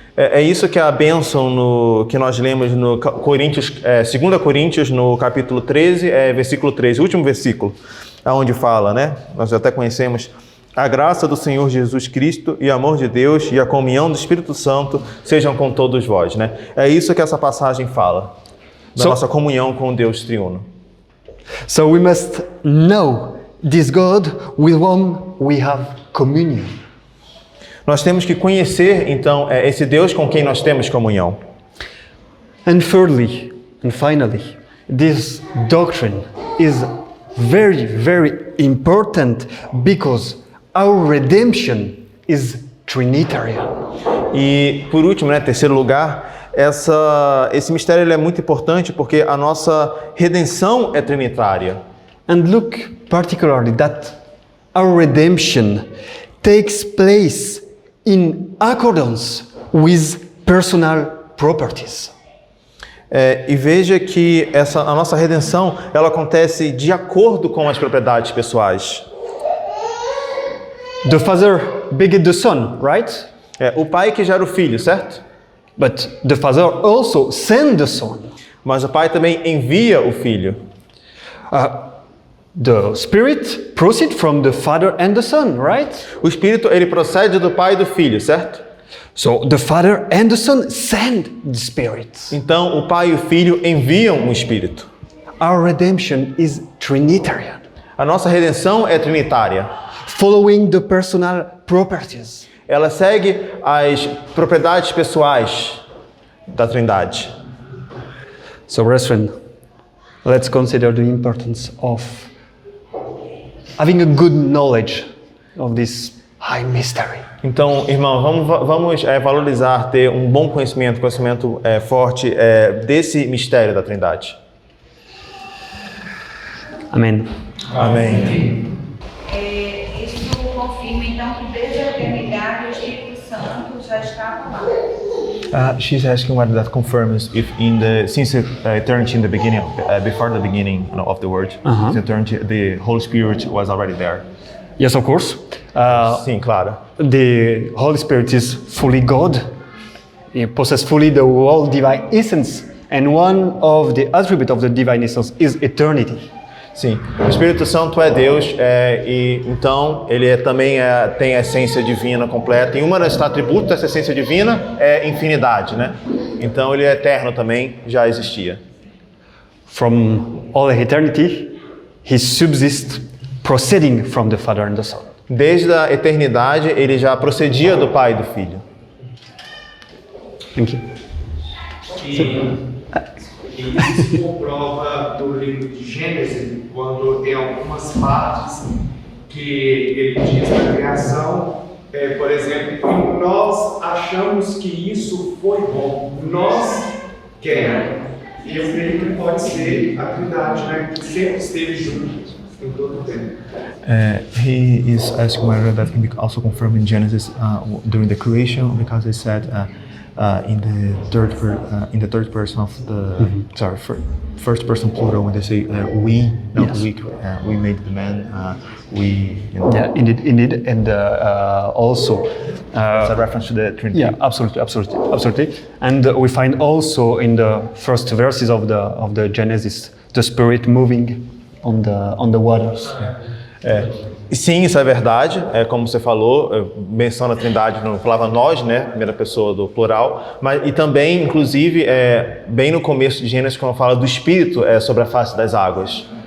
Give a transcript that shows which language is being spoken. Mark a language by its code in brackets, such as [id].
[pt] É isso que é a bênção que nós lemos no 2 Coríntios, no capítulo 13, versículo 13, o último versículo, onde fala, né? Nós até conhecemos: a graça do Senhor Jesus Cristo e o amor de Deus e a comunhão do Espírito Santo sejam com todos vós, né? É isso que essa passagem fala, da nossa comunhão com o Deus triuno. [en] So we must know this God with whom we have communion. [pt] Nós temos que conhecer, então, esse Deus com quem nós temos comunhão. [en] And thirdly, and finally, this doctrine is very, very important because our redemption is Trinitarian. [pt] E por último, terceiro lugar, esse mistério ele é muito importante porque a nossa redenção é trinitária. [en] And look particularly that our redemption takes place in accordance with personal properties. [pt] E veja que a nossa redenção ela acontece de acordo com as propriedades pessoais. [en] The Father beget the Son, right? [pt] O pai que gera o filho, certo? [en] But the Father also sent the Son. [pt] Mas o pai também envia o filho. [en] The Spirit proceeds from the Father and the Son, right? [pt] O Espírito ele procede do pai e do filho, certo? [en] So the Father and the Son send the Spirit. [pt] Então o pai e o filho enviam o Espírito. [en] Our redemption is Trinitarian. [pt] A nossa redenção é trinitária. [en] Following the personal properties. [pt] Ela segue as propriedades pessoais da Trindade. [en] So, brethren, let's consider the importance of having a good knowledge of this high mystery. [pt] Então, irmão, vamos valorizar ter um bom conhecimento forte desse mistério da Trindade. Amém. Amém. Isso confirma então que desde a eternidade o Espírito Santo já estava lá. [en] She's asking whether that confirms if since eternity in the beginning, before the beginning of the world, since eternity, the Holy Spirit was already there. Yes, of course. [pt] Sim, claro. [en] The Holy Spirit is fully God. He possesses fully the whole divine essence. And one of the attributes of the divine essence is eternity. [pt] Sim, o Espírito Santo é Deus e então ele também tem a essência divina completa. E um dos atributos dessa essência divina é infinidade, né? Então ele é eterno também, já existia. [en] From all eternity, he subsists, proceeding from the Father and the Son. [pt] Desde a eternidade ele já procedia do Pai e do Filho. [en] Thank you. [pt] E isso se comprova do livro de Gênesis, quando tem algumas partes que ele diz na criação, por exemplo, nós achamos que isso foi bom, nós queremos. E eu creio que pode ser a Trindade, né, que sempre esteve junto em todo o tempo. [en] He is asking whether that can be also confirmed in Genesis during the creation, because it said in the third person of the first person plural when they say we made the man Yeah, indeed, and also it's a reference to the Trinity. yeah, absolutely. And we find also in the first verses of the Genesis the Spirit moving on the waters. [pt] Sim, isso é verdade. Como você falou, menciona a Trindade, não falava nós, né? Primeira pessoa do plural. E também, inclusive, bem no começo de Gênesis, quando fala do Espírito sobre a face das águas.